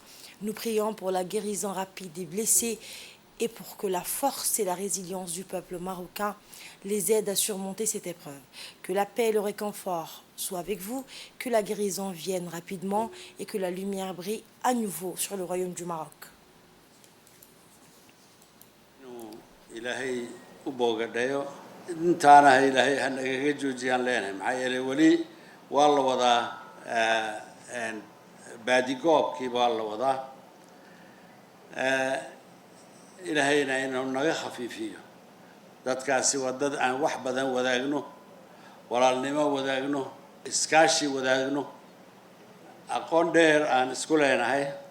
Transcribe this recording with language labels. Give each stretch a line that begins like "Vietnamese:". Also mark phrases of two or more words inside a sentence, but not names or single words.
French: Nous prions pour la guérison rapide des blessés et pour que la force et la résilience du peuple marocain les aident à surmonter cette épreuve. Que la paix et le réconfort soient avec vous, que la guérison vienne rapidement et que la lumière brille à nouveau sur le royaume du Maroc.
Somali: ilaahay u boogadhayo intaana ilaahay ha nagaga joojiyaan leenahay maxaa yeelay weli waa la wadaa baadigoobkii baa la wadaa ilaahayna inuu naga khafiifiyo dadkaasi waa dad aan wax badan wadaagno walaalnimo wadaagno iskaashi wadaagno aqoon dheer aan isku leenahay